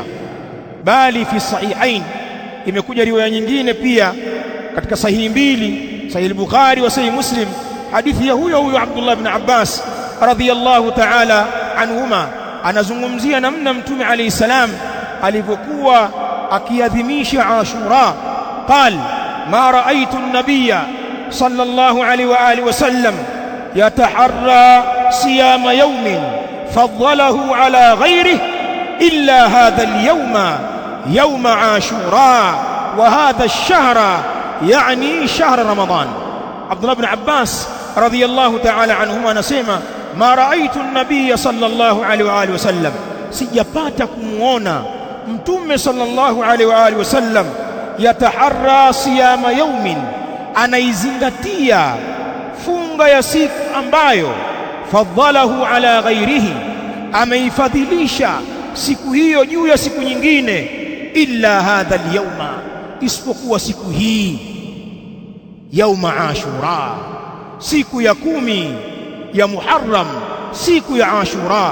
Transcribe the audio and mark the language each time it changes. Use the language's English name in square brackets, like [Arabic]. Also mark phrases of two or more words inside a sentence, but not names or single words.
[Swahili] Bali [Arabic] في الصحيحين [Swahili] imekuja riwaya nyingine pia katika sahihi mbili, Sahih al-Bukhari wa Sahih Muslim, hadithi ya huyo Abdullah ibn Abbas [Arabic] رضي الله تعالى عنهما, [Swahili] anazungumzia namna Mtume [Arabic] عليه السلام [Swahili] alivyokuwa akiadhimisha Ashura. [Arabic] قال ما رأيت النبي صلى الله عليه وآله وسلم يتحرى صيام يوم فضله على غيره إلا هذا اليوم يوم عاشوراء وهذا الشهر يعني شهر رمضان. [Swahili] Abdullah ibn Abbas [Arabic] رضي الله تعالى عنهما [Swahili] anasema [Arabic] ما رأيت النبي صلى الله عليه وآله [Swahili] wasallam, sijapata kumuona Mtume [Arabic] صلى الله عليه وآله وسلم يتحرى صيام يوم, [Swahili] anaizingatia funga ya siku ambayo [Arabic] فضله على غيره, [Swahili] ameifadhilisha siku hiyo juu ya siku nyingine, [Arabic] إلا هذا اليوم, [Swahili] isipokuwa siku hii [Arabic] يوم عاشوراء, [Swahili] siku ya 10 ya Muharram, siku ya Ashura.